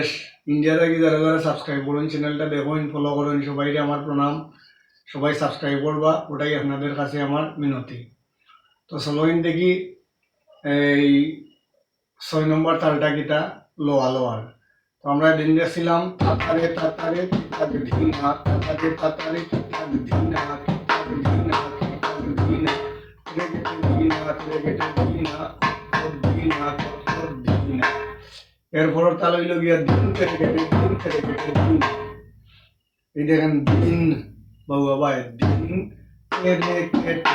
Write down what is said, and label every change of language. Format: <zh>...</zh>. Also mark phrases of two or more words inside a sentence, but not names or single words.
<bn>ইন্ডিয়া থেকে যারা যারা সাবস্ক্রাইব করেন, চ্যানেলটা দেখুন, ফলো করেন, সবাইকে আমার প্রণাম। সবাই সাবস্ক্রাইব করবা, ওটাই আপনাদের কাছে আমার মিনতি।</bn> <syl>তো চলোইন দেখি এই 6 নম্বর তালটা কিটা লোয়া লোয়ার। তো আমরা দিন দেখছিলাম তাতারে তাতারে কিতাক ধিনা, তাতারে তাতারে কিতাক ধিনা, কিতাক ধিনা কিতাক ধিনা, তেরে কেটে ধিনা তেরে কেটে ধিনা, কত ধিনা কত ধিনা। এরপর তাল হইল গিয়া দিন তেরে কেটে দিন। এই দেখেন দিন বাবু বাবা, দিন তেরে কেটে।</syl>